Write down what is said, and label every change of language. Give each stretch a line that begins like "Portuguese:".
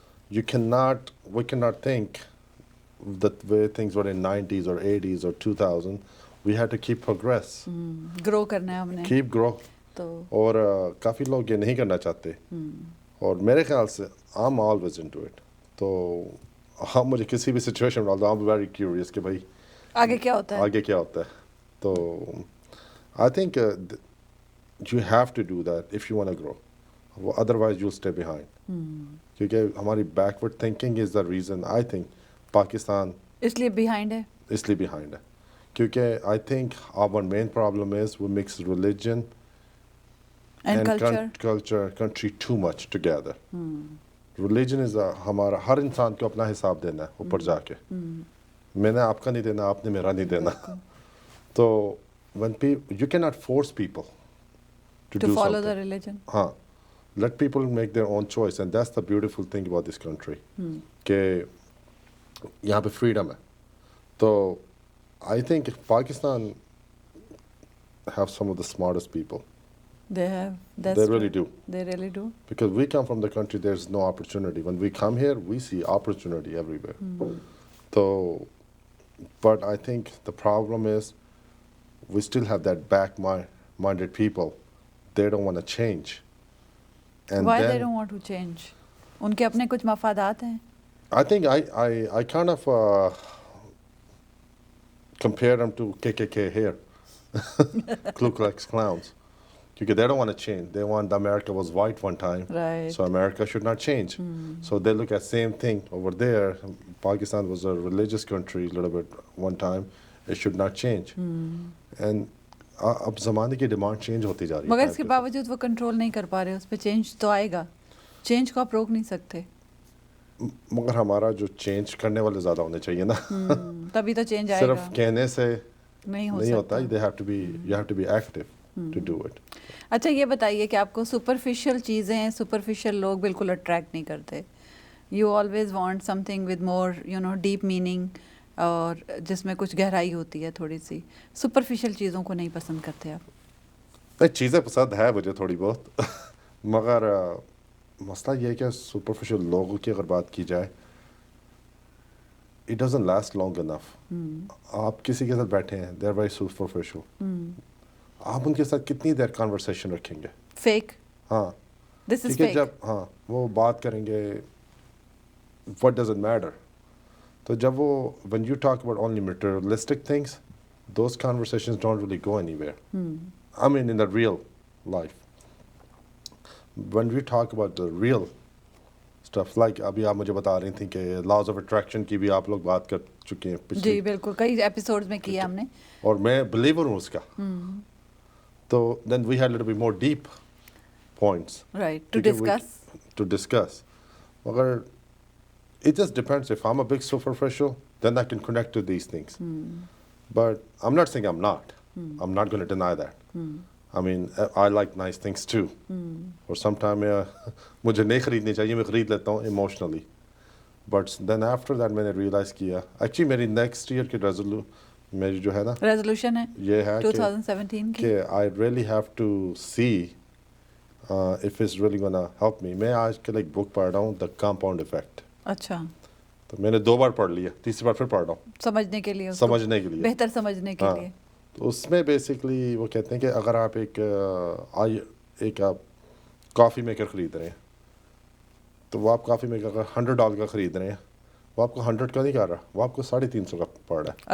English: We cannot think the way things were in 90s or 80s or 2000. We had to keep progress.
Urdu: grow کرنا ہے ہم نے.
English: Keep grow.
Urdu: تو اور کافی لوگ یہ نہیں کرنا چاہتے, اور میرے خیال سے
English: I'm always into it.
Urdu: تو ہم مجھے کسی بھی سچویشن میں ڈال دو,
English: I'm very curious
Urdu: کہ بھائی آگے کیا ہوتا ہے. آگے کیا ہوتا ہے.
English: تو I think you have to do that if you want to grow. Otherwise you'll stay behind.
Urdu: کیونکہ ہماری
English: backward thinking is the reason I think Pakistan
Urdu: اس لیے بیہائنڈ ہے. اس لیے behind ہے.
English: کیونکہ I think our main problem is we mix religion and culture. country too much together. Religion is
Urdu: ہمارا, ہر انسان کو اپنا حساب دینا ہے اوپر جا کے. میں نے آپ کا نہیں دینا, آپ نے میرا نہیں دینا.
English: تو when you cannot force people to do follow something. the religion. ہاں, let people make their own choice, and that's the beautiful thing about this country.
Urdu: کہ یہاں پہ freedom ہے.
English: تو I think Pakistan have some of the smartest people. They have. That's They really true. do. They really do. Because we come from the country, there's no opportunity. When we come here, we see opportunity everywhere. So, but I think the problem is we still have that back-minded people. They don't want to change. And Why then, they don't want to change?
Urdu: ان کے اپنے کچھ مفادات ہیں.
English: I think I kind of compare them to KKK here. Ku Klux Klans. Because they don't want to change. They want America was white one time. Right. So America should not change. So they look at same thing over there. Pakistan was a religious country a little bit one time. It should not change.
Urdu: And اب زمانے کی demand change ہوتی جا رہی ہے. مگر اس کے باوجود وہ کنٹرول نہیں کر پا رہے, اس پہ چینج تو آئے گا. چینج کو آپ روک نہیں سکتے. مگر ہمارا جو چینج کرنے والے زیادہ ہونے چاہیے نا. تبھی تو چینج آئے گا. صرف کہنے سے نہیں ہوتا.
English: You have to be active to do it.
Urdu: اچھا یہ بتائیے کہ آپ کو سپرفیشل چیزیں, سپرفیشل لوگ بالکل اٹریکٹ نہیں کرتے.
English: you always want something with more deep meaning,
Urdu: اور جس میں کچھ گہرائی ہوتی ہے تھوڑی سی. سپرفیشل چیزوں کو نہیں پسند کرتے آپ؟ نہیں, چیزیں پسند ہے مجھے تھوڑی بہت, مگر مسئلہ یہ ہے کہ سپرفیشل لوگوں کی اگر بات کی جائے,
English: it doesn't last long enough.
Urdu: آپ کسی کے ساتھ بیٹھے ہیں,
English: they are very superficial.
Urdu: آپ ان کے ساتھ کتنی دیر کانورسیشن رکھیں گے؟
English: Fake.
Urdu: ہاں,
English: this is
Urdu: کیونکہ
English: Fake.
Urdu: جب وہ بات کریں گے,
English: what does it matter?
Urdu: تو جب وہ
English: when you talk about only materialistic things, those conversations don't really go anywhere. I mean in the real life. When we talk about the real stuff, like
Urdu: ابھی آپ مجھے بتا رہی تھیں کہ laws of attraction کی بھی آپ لوگ بات کر چکے ہیں پچھلی. جی بالکل, کئی ایپیسوڈز میں کیا ہم نے, اور میں بلیور ہوں اس کا.
English: تو then we had a little bit more deep points. right, to discuss. مگر it just depends. If I'm a big superficial, then I can connect to these things. But I'm not saying I'm not. I'm not going to deny that. I mean, I like nice things too. Or sometimes
Urdu: مجھے نہیں خریدنی چاہیے, میں خرید لیتا ہوں emotionally. But then after that میں نے realize کیا, actually میری next year کی میری جو ہے نا ریزولوشن ہے یہ ہے 2017 کی,
English: کہ I really have to see if it's really gonna help me.
Urdu: میں آج کل ایک بک پڑھ رہا ہوں دا کمپاؤنڈ افیکٹ. اچھا. تو میں نے 2 بار پڑھ لیا, تیسری بار پھر پڑھ رہا ہوں سمجھنے کے لیے, سمجھنے کے لیے, بہتر سمجھنے کے لیے. تو اس میں بیسکلی وہ کہتے ہیں کہ اگر آپ ایک آپ کافی میکر خرید رہے ہیں, تو وہ آپ کافی میکر اگر $100 کا خرید رہے ہیں, وہ آپ کو 100 کا نہیں کر رہا, وہ آپ کو 350 کا پڑ رہا ہے.